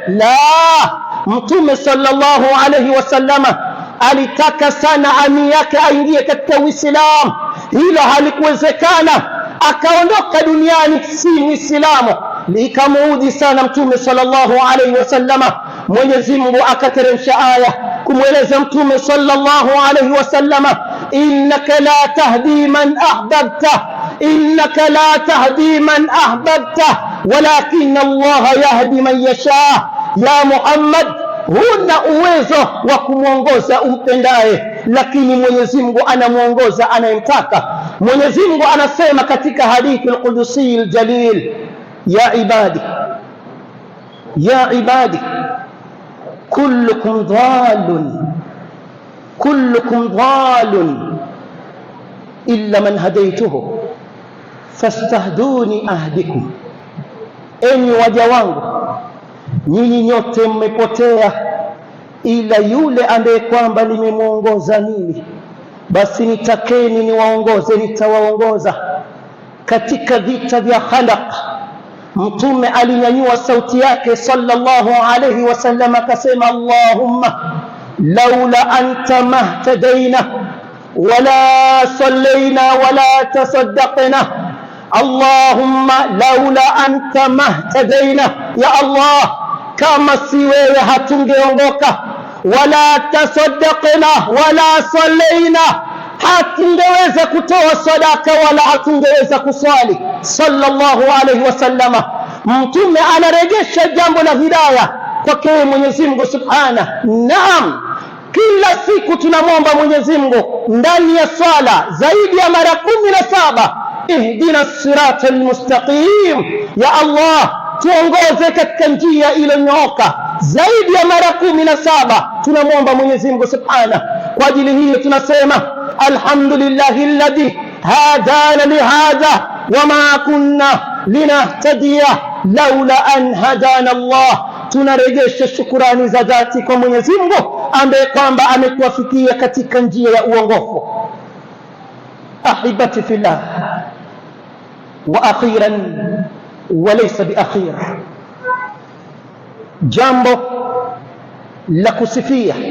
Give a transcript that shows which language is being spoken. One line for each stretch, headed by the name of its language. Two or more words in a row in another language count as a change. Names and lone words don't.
Swahili: La, Mtume
Arabic: صلى الله عليه وسلم
Swahili: alitaka sana ami yake aingie katika Uislamu, hilo halikuwezekana, akaondoka duniani si Muislamu. Likamuudhi sana Mtume
Arabic: صلى الله عليه وسلم.
Swahili: Mwenyezi Mungu akateremsha aya kumweleza Mtume
Arabic: صلى الله عليه وسلم, إنك لا تهدي من أحببت إنك لا تهدي من أحببت ولكن الله يهدي من يشاء. يا محمد,
Swahili: huna uwezo wa kumuongoza umpendaye, lakini Mwenyezi Mungu anamuongoza anayemtaka. Mwenyezi Mungu anasema katika hadithi
Arabic: القدسي الجليل يا عبادي كلكم ضال إلا من هديته فاستهدوني أهدكم.
Swahili: Enyi waja wangu, nyinyi nyote mmepotea ila yule ambaye kwamba nimemuongoza mimi, basi nitakeni niwaongoze, nitawaongoza. Katika vita vya Khandaq, Mtume alinyanyua sauti yake
Arabic: صلى الله عليه وسلم
Swahili: akasema,
Arabic: اللهم لولا أنت ما اهتدينا ولا صلينا ولا تصدقنا. اللهم لولا أنت ما اهتدينا يا الله,
Swahili: kama si wewe hatungeongoka,
Arabic: ولا تصدقنا ولا صلينا,
Swahili: hatungeweza kutoa sadaka wala hatungeweza kuswali.
Arabic: صلى الله عليه وسلم,
Swahili: Mtume anarejesha jambo la hidayah kwake Mwenyezi Mungu subhanahu. Naam, kila siku tunamwomba Mwenyezi Mungu ndani ya swala zaidi ya mara 17,
Arabic: اهدنا الصراط المستقيم, يا الله
Swahili: tuongoze katika njia iliyonyooka. Zaidi ya mara 17 tunamwomba Mwenyezi Mungu subhanahu. Kwa ajili hiyo tunasema
Arabic: الحمد لله الذي هدانا لهذا وما كنا لنهتدي لولا أن هدانا الله.
Swahili: Tunarejesha shukurani za dhati kwa Mwenyezi Mungu ambaye kwamba ametuafikia katika njia ya uongofu.
Arabic: أحبتي في الله وأخيرا وليس بآخر,
Swahili: jambo la kusifia.